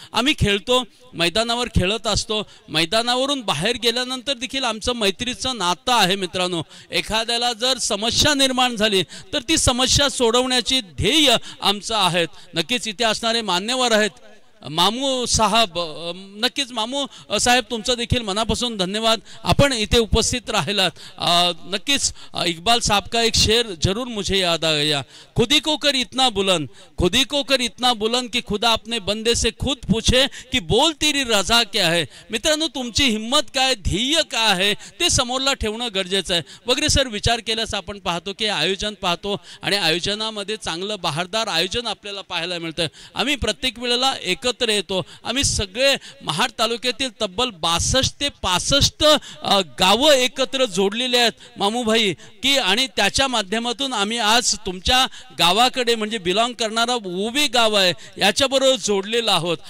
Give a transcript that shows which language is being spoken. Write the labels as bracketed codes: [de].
[mr] आम्ही खेळतो, मैदानावर खेळत असतो, मैदानावरून बाहेर गेल्यानंतर देखील आमचं मैत्रीचं नातं आहे मित्रांनो. एखाद्याला जर समस्या निर्माण झाली तर ती समस्या सोडवण्याची ध्येय आमचं आहेत. नक्कीच इथे असणारे मान्यवर आहेत. मामू साहब, नक्कीच मामू साहेब तुमचं देखील मनापासून धन्यवाद, आपण इथे उपस्थित राहिलात. नक्कीच [hi] इकबाल साहब का एक शेर जरूर मुझे याद आ गया, खुदी को कर इतना बुलंद, खुदी को कर इतना बुलंद कि खुदा अपने बंदे से खुद पूछे कि बोल तेरी रजा क्या है. [mr] मित्रांनो तुमची हिम्मत काय, ध्येय काय आहे ते समोरला ठेवणं गरजेचं आहे. वगैरे सर, विचार केल्यास आपण पाहतो की आयोजन पाहतो आणि आयोजनामध्ये चांगलं बहारदार आयोजन आपल्याला पाहायला मिळतं. आम्ही प्रत्येक वेळेला एकत्र येतो. आम्ही सगळे महाड तालुक्यातील तब्बल 62 ते 65 गावं एकत्र जोडलेले आहेत मामूभाई की, आणि त्याच्या माध्यमातून आम्ही आज तुमच्या गावाकडे म्हणजे बिलॉंग करणारा उभी गाव आहे याच्याबरोबर जोडलेला आहोत.